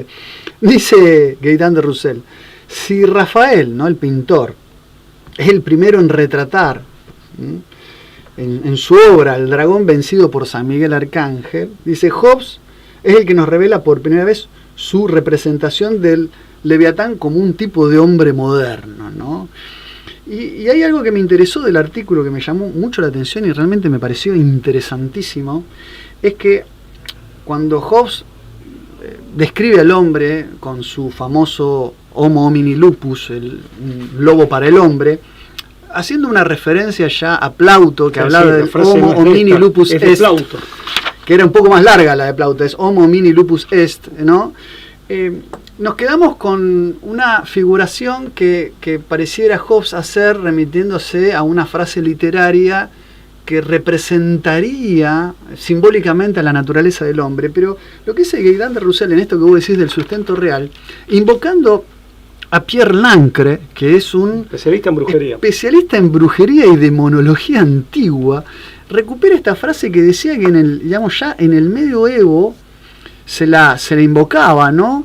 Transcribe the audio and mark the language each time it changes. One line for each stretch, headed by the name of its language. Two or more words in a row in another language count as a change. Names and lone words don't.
Spanish: Dice Gaitán de Roussel, si Rafael, ¿no?, el pintor, es el primero en retratar en su obra el dragón vencido por San Miguel Arcángel, dice Hobbes es el que nos revela por primera vez su representación del Leviatán como un tipo de hombre moderno, ¿no? Y hay algo que me interesó del artículo que me llamó mucho la atención y realmente me pareció interesantísimo, es que cuando Hobbes describe al hombre con su famoso
Latin: Homo homini lupus,
Spanish: un lobo para el hombre, haciendo una referencia ya a Plauto, que hablaba del
Latin: Homo homini lupus est,
Spanish: que era un poco más larga la de Plauto, es
Latin: Homo homini lupus est,
Spanish: ¿no? Nos quedamos con una figuración que pareciera Hobbes hacer remitiéndose a una frase literaria que representaría simbólicamente a la naturaleza del hombre, pero lo que dice Gaitán de Roussel en esto que vos decís del sustento real, invocando a Pierre Lancre, que es un especialista en brujería y demonología antigua, recupera esta frase que decía que ya en el medioevo se la invocaba, ¿no?